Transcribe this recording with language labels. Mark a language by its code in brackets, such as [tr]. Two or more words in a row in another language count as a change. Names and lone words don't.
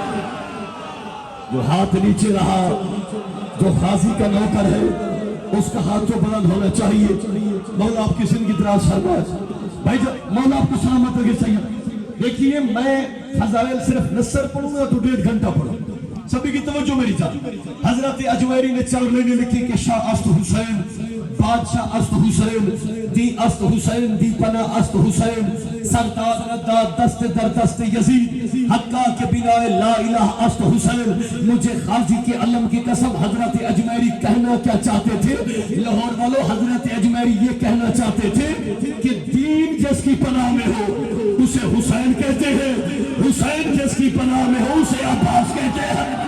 [ur] جو ہاتھ نیچے رہا، جو غازی کا نوکر ہے، اس کا ہاتھ تو بلند ہونا چاہیے. مولا آپ کی زندگی دراز فرمائے. بھائی جان مولا آپ کو سلامت رکھے. سید دیکھیے، میں فضائل صرف نثر پڑھوں گا تو 1.5 گھنٹہ پڑھوں. سبھی کی توجہ میری جان. حضرت اجمیری نے 4 لائنیں لکھی کہ [fa] شاہ است حسین، بادشاہ است حسین، دی است حسین، دی پناہ است حسین، سردار رداد دست در دست یزید، حقا کے بنا لا الہ است حسین. [ur] مجھے غازی کے علم کی قسم حضرت اجمیری کہنا کیا چاہتے تھے؟ لاہور والوں، حضرت اجمیری یہ کہنا چاہتے تھے کہ دین جس کی پناہ میں ہو اسے حسین کہتے ہیں، حسین جس کی پناہ میں ہو اسے عباس کہتے ہیں.